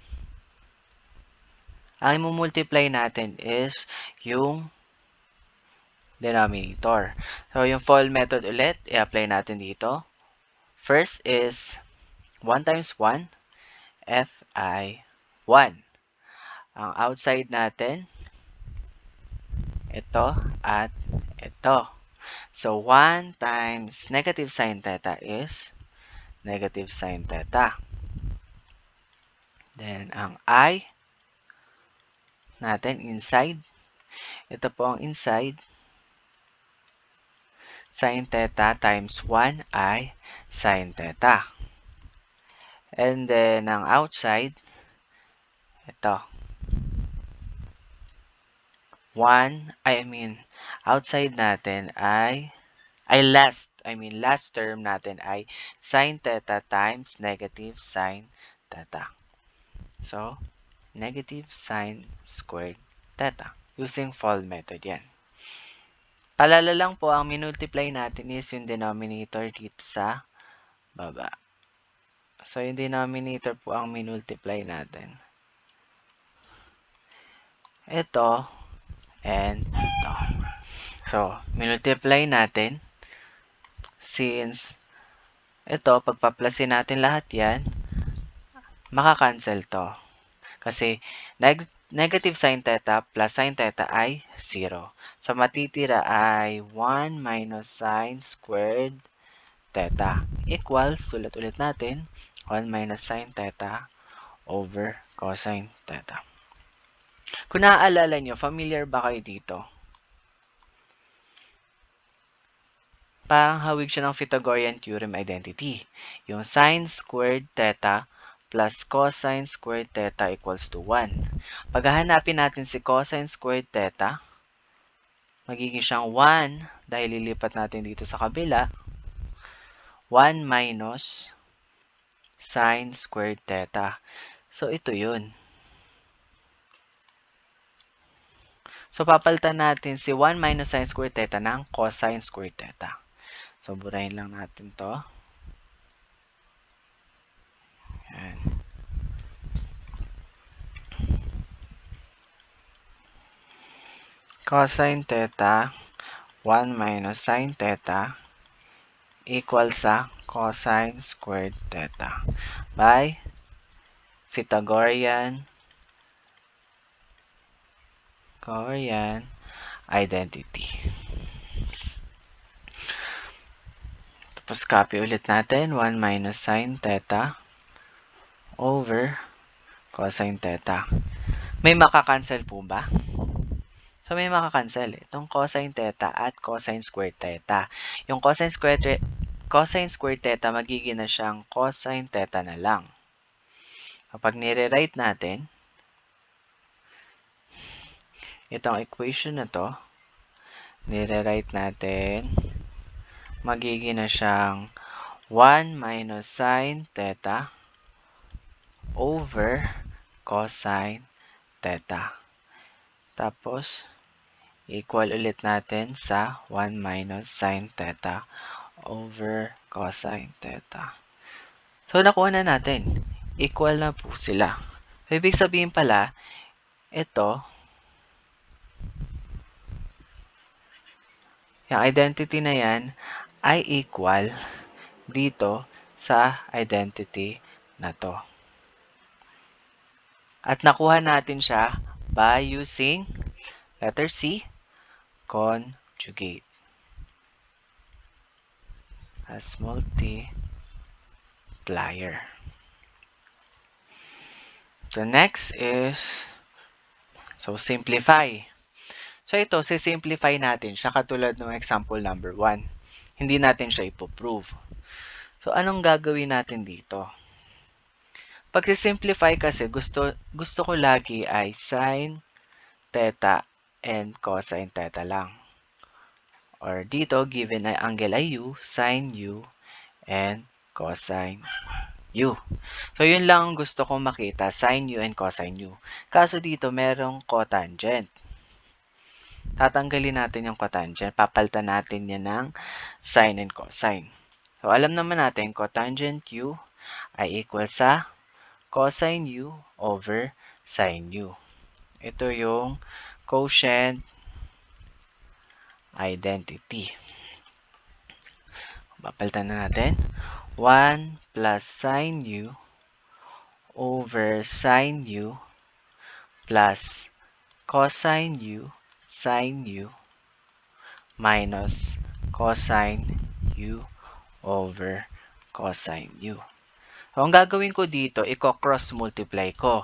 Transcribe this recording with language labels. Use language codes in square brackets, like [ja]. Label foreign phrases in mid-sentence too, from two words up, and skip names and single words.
[tl] Ang i-multiply natin is yung denominator. So, yung [en] FOIL method [tl] ulit, i-apply natin dito. [en] First is 1 times 1, fi 1. [tl] Ang outside natin, ito at ito. [en] So, 1 times negative sine theta is negative sine theta. [tl] Then, ang I natin inside. Ito po ang inside. [en] Sine theta times 1 ay sine theta. And then, [tl] ang outside, ito. [en] Outside natin last term natin ay sine theta times negative sine theta. So, negative sine squared theta. Using FOIL method yan. [tl] Palala lang po, ang minultiply natin is yung denominator dito sa baba. So, yung denominator po ang minultiply natin. Ito and ito. So, minultiply natin. Since ito, pagpaplasin natin lahat yan, makakancel to. [en] Kasi negative sine theta plus sine theta ay 0. So, [tl] matitira ay [en] 1 minus sine squared theta equals, [tl] sulat ulit natin, [en] 1 minus sine theta over cosine theta. [tl] Kung naaalala nyo, familiar ba kayo dito? Parang hawig siya ng [en] Pythagorean theorem identity. Yung sine squared theta plus cosine squared theta equals to 1. [tl] Paghahanapin natin si [en] cosine squared theta, [tl] magiging siyang 1 dahil lilipat natin dito sa kabila. [en] 1 minus sine squared theta. [tl] So, ito yun. So, papalitan natin si [en] 1 minus sine squared theta [tl] ng [en] cosine squared theta. [tl] So, burahin lang natin to. Ayan. [en] Cosine theta, 1 minus sine theta, equal sa cosine squared theta by Pythagorean identity. Tapos copy [tl] ulit natin, [en] 1 minus sine theta over cosine theta. [tl] May makakancel po ba? So, may makakancel. [en] Itong cosine theta at cosine squared theta. [tl] Yung [en] cosine squared theta, [tl] magiging na siyang [en] cosine theta [tl] na lang. Kapag nire-write natin, itong equation na to, nire-write natin, magiging na siyang [en] 1 minus sine theta over cosine theta. Tapos, equal [tl] ulit natin sa [en] 1 minus sine theta over cosine theta. [tl] So, nakuha na natin. Equal na po sila. So, ibig sabihin pala, ito, yung identity na yan, ay equal dito sa identity na to. At nakuha natin siya [en] by using letter C, conjugate as multiplier. The next is, so simplify. [tl] So ito, sisimplify natin siya katulad ng [en] example number 1. [tl] Hindi natin siya ipoprove. So anong gagawin natin dito? Pag simplify kasi, gusto ko lagi ay [en] sine theta and cosine theta [tl] lang. [en] Or dito, given ay angle ay u, sine u, and cosine u. [tl] So, yun lang gusto kong makita, [en] sine u and cosine u. [tl] Kaso dito, merong cotangent. Tatanggalin natin yung cotangent. Papalitan natin yan ng [en] sine and cosine. So, [tl] alam naman natin, [en] cotangent u ay equal sa cosine u over sine u. [tl] Ito yung quotient identity. Papalitan na natin. [en] 1 plus sine u over sine u plus cosine u sine u minus cosine u over cosine u. [tl] So, ang gagawin ko dito, i-cross multiply ko.